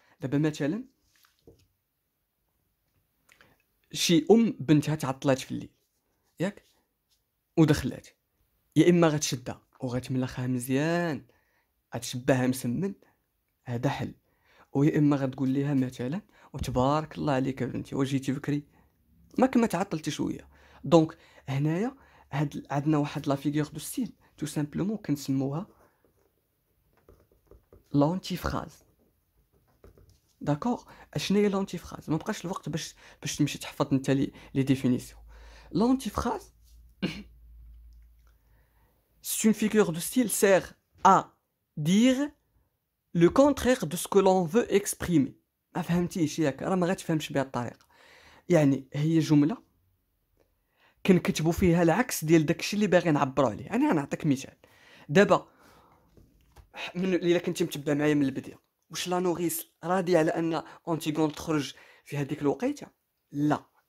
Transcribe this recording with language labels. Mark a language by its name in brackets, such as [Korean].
[Arabic] دابا مثلا شي بنتها تعطلات في الليل ياك ودخلات، يا اما غتشدها وغتملخها مزيان غتشبعها مسمن، هذا حل، ويا اما غتقول ليها مثلا وتبارك الله عليك بنتي وجيتي بكري ما كما تعطلتي شويه. دونك هنايا عندنا واحد لا فيغور دو ستيل [French] تو سامبلومون [Arabic] كنسموها لونتي فراز. داكور اشنو هي لونتي فراز؟ ما بقاش الوقت باش تمشي تحفظ انت لي ديفينيسيون. [French] لونتي فراز c'est une figure de style sert à dire le contraire de ce que l'on veut exprimer. [Arabic] ما فهمتيش ياك؟ راه ما غاتفهمش بهذه الطريقه. يعني هي جمله كنكتبوا فيها العكس ديال داكشي اللي باغي نعبروا عليه. يعني غنعطيك مثال دابا الا كنتي متبع معايا من البدايه. واش لا نوريس راضي على ان اونتيغون تخرج في هذيك الوقيته؟ لا.